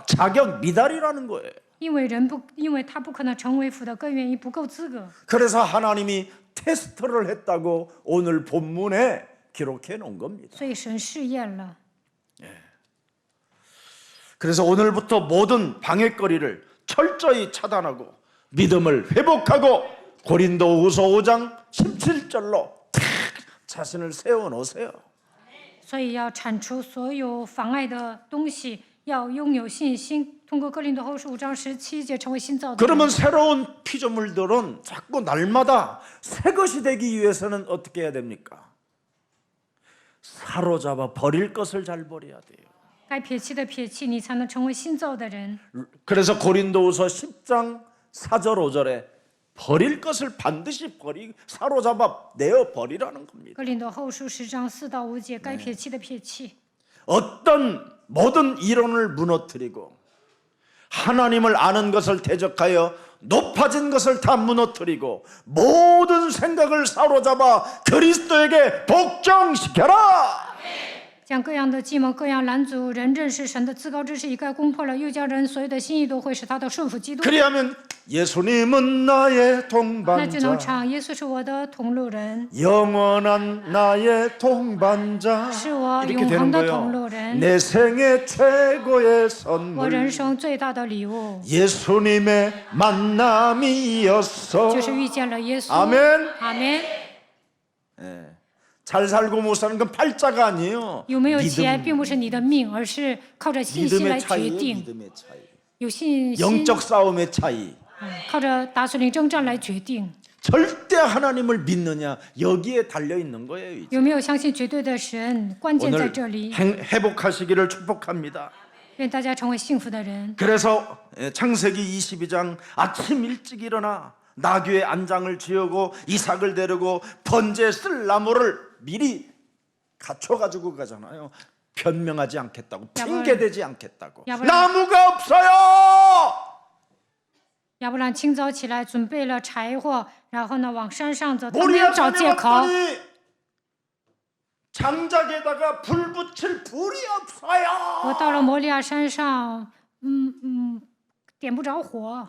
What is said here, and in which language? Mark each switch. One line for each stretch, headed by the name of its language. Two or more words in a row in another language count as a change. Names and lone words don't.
Korean: 자격 미달이라는 거예요.
Chinese: 因为他不可能成为父的根源，不够资格。
Korean: 그래서 하나님이 테스트를 했다고 오늘 본문에 기록해 놓은 겁니다.
Chinese: 所以神试验了。
Korean: 그래서 오늘부터 모든 방해거리를 철저히 차단하고 믿음을 회복하고 고린도후서 5장 17절로 자신을 세워 놓으세요.
Chinese: 所以要铲除所有妨碍的东西，要拥有信心，通过哥林多后书5章17节成为新造的人。
Korean: 그러면 새로운 피조물들은 자꾸 날마다 새 것이 되기 위해서는 어떻게 해야 됩니까? 사로잡아 버릴 것을 잘 버려야 돼요.
Chinese: 该撇弃的撇弃，你才能成为新造的人。
Korean: 그래서 고린도후서 10장 4절 5절에 버릴 것을 반드시 사로잡아 내어 버리라는 겁니다.
Chinese: 哥林多后书10章4到5节，该撇弃的撇弃。
Korean: 어떤 모든 이론을 무너뜨리고 하나님을 아는 것을 대적하여 높아진 것을 다 무너뜨리고 모든 생각을 사로잡아 그리스도에게 복종시켜라.
Chinese: 将各样的计谋、各样拦阻人认识神的至高之事一概攻破了，又将人所有的心意都会使他的顺服基督。
Korean: 그리하면 예수님은 나의
Chinese: 那就能
Korean: 동반자
Chinese: 唱耶稣是我的同路人，
Korean: 영원한 나의 동반자
Chinese: 是我
Korean: 이렇게
Chinese: 永
Korean: 되는
Chinese: 恒的同路
Korean: 거예요.
Chinese: 人，
Korean: 내 생애 최고의
Chinese: 我
Korean: 선물
Chinese: 人生最大的礼物
Korean: 예수님의 만남이었어.
Chinese: 就是遇见了耶稣。
Korean: 아멘.
Chinese: 阿门。
Korean: 잘 살고 못 사는 건 팔자가 아니에요.
Chinese: 有没有钱并不是你的命，而是靠着信心来
Korean: 믿음의
Chinese: 决
Korean: 차이예요.
Chinese: 定。
Korean: 믿음의 차이.
Chinese: 有信心，
Korean: 영적 싸움의 차이.
Chinese: 靠着打属灵征战来决定。
Korean: 절대 하나님을 믿느냐 여기에 달려 있는 거예요. 이제.
Chinese: 有没有相信绝对的神？关键在
Korean: 오늘
Chinese: 这里。
Korean: 회복하시기를 축복합니다.
Chinese: 愿大家成为幸福的人。
Korean: 그래서 창세기 22장 아침 일찍 일어나 나귀의 안장을 지우고 이삭을 데리고 번제에 쓸 나무를 미리 갖춰가지고 가잖아요. 변명하지 않겠다고, 핑계대지 않겠다고. 나무가 없어요.
Chinese: 亚伯兰清早起来准备了柴火，然后呢往山上走，他没
Korean: 모리아
Chinese: 有找
Korean: 산에
Chinese: 借口。
Korean: 왔더니 장작에다가 불 붙일 불이
Chinese: 我
Korean: 없어요.
Chinese: 到了摩利亚山上，点不着火，